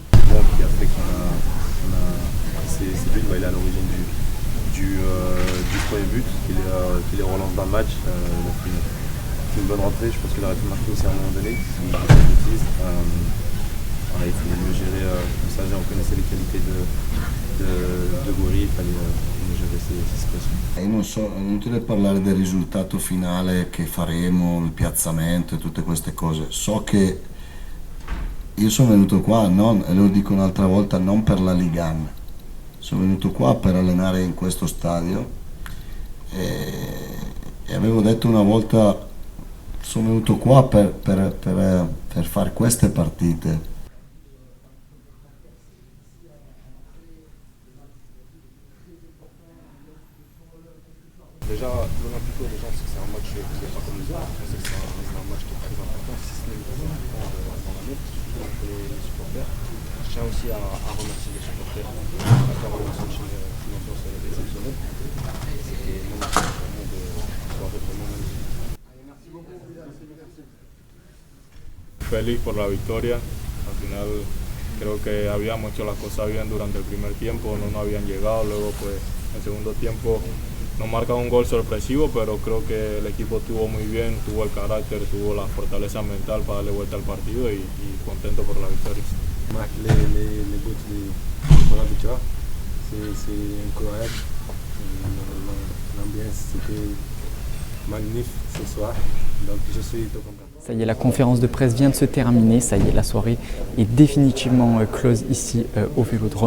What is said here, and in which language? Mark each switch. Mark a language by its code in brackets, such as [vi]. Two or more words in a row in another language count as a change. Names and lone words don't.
[fr] Bon, qui a fait c'est lui qui est à l'origine du premier but, qui les relance dans le match. Il a fait une bonne rentrée, je pense qu'il aurait pu marquer aussi à un moment donné, si je ne dis pas de bêtises. Il fallait mieux gérer tout ça, on connaissait les qualités de Gouiri, il fallait mieux gérer ces situazioni. [it] Non so, è inutile parlare del risultato finale che faremo, il piazzamento e tutte queste cose. So che io sono venuto qua, e lo dico un'altra volta, non per la Ligan. Sono venuto qua per allenare in questo stadio E avevo detto una volta, sono venuto qua per fare queste partite. [fr] Déjà, l'Olympico, les gens, c'est un match qui n'est pas comme les autres. C'est un match qui est très important, si ce n'est le plus important dans l'année, surtout pour les supporters. Je tiens aussi à remercier les supporters, à faire une ambiance exceptionnelle. C'était magnifique, vraiment une soirée vraiment magnifique. [es] Feliz por la victoria. Al final creo que habíamos hecho las cosas bien durante el primer tiempo, no nos habían llegado, luego pues en el segundo tiempo nos marca un gol sorpresivo, pero creo que el equipo estuvo muy bien, tuvo el carácter, tuvo la fortaleza mental para darle vuelta al partido y contento por la victoria. [fr] Les buts pour la victoire, c'est incroyable. L'ambiance c'était magnifique ce soir, donc je suis tout content. Ça y est, la conférence de presse vient de se terminer. Ça y est, la soirée est définitivement close ici au Vélodrome.